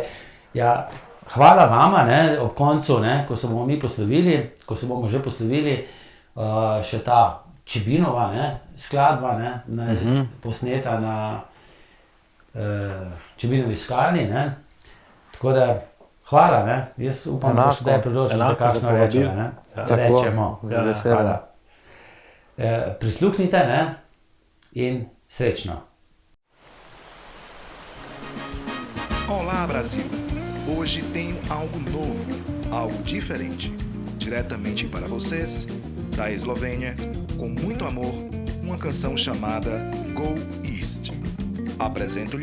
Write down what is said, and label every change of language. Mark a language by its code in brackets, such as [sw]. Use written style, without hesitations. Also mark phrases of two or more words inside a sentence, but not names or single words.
[sl] Ja, hvala vama, ne, ob koncu, ne, ko se bomo že poslovili, še ta Čibinova, ne, skladba, ne, posneta na Čebinovi skali, ne. Tako da, hvala, ne. Jaz upam, da še da je priložnost, da Enako, kakšno za povabil. rečemo, ne. Ja. Rečemo. Z veseljem. Hvala. Prisluhnite, ne, in srečno. [pt] Olá, Brasil! Hoje tenho algo novo, algo diferente. Diretamente para vocês, da Eslovênia, com muito amor, uma canção chamada Go East.